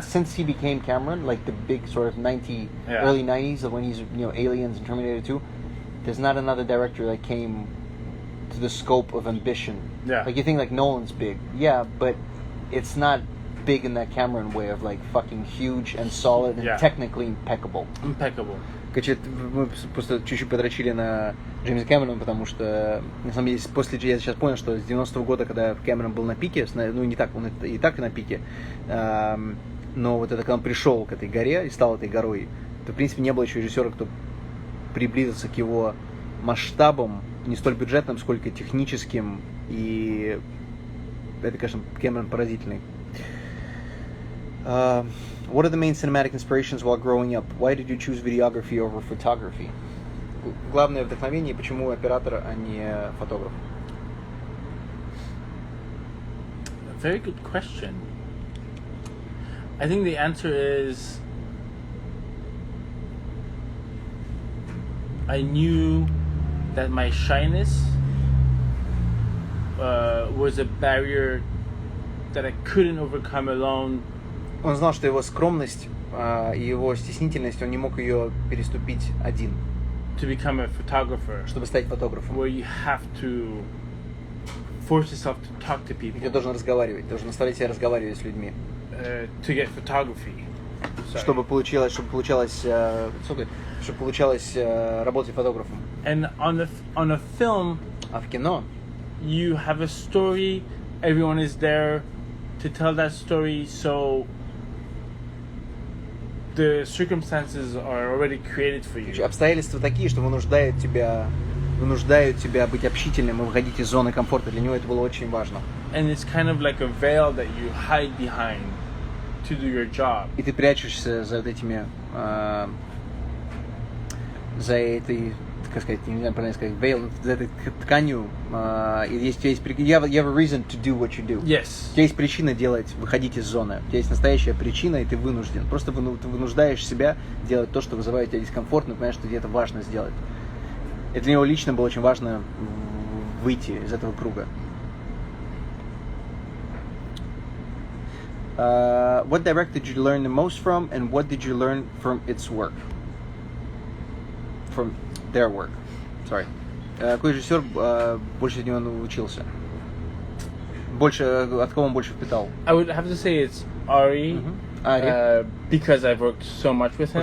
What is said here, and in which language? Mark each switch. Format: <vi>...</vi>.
<en>Since he became Cameron, like the big sort of early 90s of when he's Aliens and Terminator 2, there's not another director that came to the scope of ambition. Yeah. Like you think like Nolan's big. Yeah, but it's not big in that Cameron way of like fucking huge and solid and technically impeccable.</en> <ru>Короче, мы просто чуть-чуть подрочили на Джеймса Кэмерона, потому что, на самом деле, я сейчас понял, что с 90-го года, когда Кэмерон был на пике, ну, не так, он и так на пике, но вот это, когда он пришел к этой горе и стал этой горой, то, в принципе, не было еще режиссера, кто приблизился к его масштабам, не столь бюджетным, сколько техническим, и это, конечно, Кэмерон поразительный.</ru> <en>What are the main cinematic inspirations while growing up? Why did you choose videography over photography?</en> <ru>Главное вдохновение, почему оператор, а не фотограф?</ru> <en>Very good question. I think the answer is I knew that my shyness was a barrier that I couldn't overcome alone.</en> <ru>Он знал, что его скромность и его стеснительность, он не мог ее переступить один.</ru> <en>To become a photographer.</en> <ru>Чтобы стать фотографом.</ru> <en>Where you have to force yourself to talk to people.</en> <ru>Ты должен разговаривать, должен заставлять себя разговаривать с людьми.</ru> <en>To get photography.</en> <ru>Чтобы получалось работать фотографом.</ru> <en>And on a film.</en> <ru>А в кино.</ru> <en>You have a story. Everyone is there to tell that story. So the circumstances are already created for you.</en> <ru>Обстоятельства такие, что вынуждают тебя быть общительным и выходить из зоны комфорта. Для него это было очень важно.</ru> <en>And it's kind of like a veil that you hide behind to do your job.</en> <ru>И ты прячешься за этими, за этой, как сказать, не знаю, правильно сказать, veil, за этой тканью.</ru> <en>You have a reason to do what you do. Yes.</en> <ru>У тебя есть причина выходить из зоны. У тебя есть настоящая причина, и ты вынужден. Просто ты вынуждаешь себя делать то, что вызывает у тебя дискомфорт, но понимаешь, что тебе это важно сделать. И для него лично было очень важно выйти из этого круга.</ru> <en>What director did you learn the most from, and what did you learn from its work? From their work. Sorry.</en> <ru>Какой режиссер больше от него научился? От кого он больше впитал?</ru> <en>I would have to say it's Ari. Ari. Because I've worked so much with him.</en>